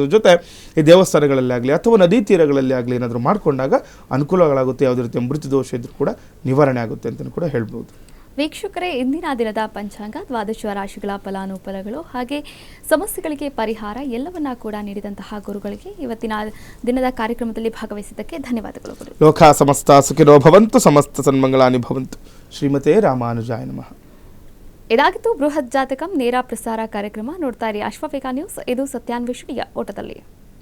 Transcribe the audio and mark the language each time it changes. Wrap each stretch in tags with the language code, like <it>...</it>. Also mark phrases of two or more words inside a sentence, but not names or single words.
<kn>ಜೊತೆ ಈ ದೇವಸ್ಥಾನಗಳಲ್ಲಿ ಆಗಲಿ ಅಥವಾ ನದಿ ತೀರಗಳಲ್ಲಿ ಆಗಲಿ ಏನಾದರೂ ಮಾಡಿಕೊಂಡಾಗ ಅನುಕೂಲಗಳಾಗುತ್ತೆ. ಯಾವುದೇ ರೀತಿಯ ಮೃತ್ಯು ದೋಷ ಇದ್ರೂ ಕೂಡ ನಿವಾರಣೆ ಆಗುತ್ತೆ ಅಂತಲೂ ಕೂಡ ಹೇಳ್ಬೋದು. ವೀಕ್ಷಕರೇ, ಇಂದಿನ ದಿನದ ಪಂಚಾಂಗ, ದ್ವಾದಶ ರಾಶಿಗಳ ಫಲಾನುಫಲಗಳು ಹಾಗೆ ಸಮಸ್ಯೆಗಳಿಗೆ ಪರಿಹಾರ ಎಲ್ಲವನ್ನ ಕೂಡ ನೀಡಿದಂತಹ ಗುರುಗಳಿಗೆ ಇವತ್ತಿನ ದಿನದ ಕಾರ್ಯಕ್ರಮದಲ್ಲಿ ಭಾಗವಹಿಸಿದ್ದಕ್ಕೆ ಧನ್ಯವಾದಗಳು ಗುರು.</kn> <sa>ಲೋಕ ಸಮಸ್ತ ಸುಖಿನೋ ಭವಂತು, ಸಮಸ್ತ ಸನ್ಮಂಗಳಾನಿ ಭವಂತು. ಶ್ರೀಮತೆ ರಾಮಾನುಜಾಯ ನಮಃ.</sa> <kn>ಇದಾಗಿತ್ತು ಬೃಹತ್ ಜಾತಕಂ ನೇರ ಪ್ರಸಾರ ಕಾರ್ಯಕ್ರಮ. ನೋಡ್ತಾ ಇರಿ ಅಶ್ವವೇಗ ನ್ಯೂಸ್. ಇದು ಸತ್ಯಾನ್ವೇಷಣೆಯ ಓಟದಲ್ಲಿ.</kn>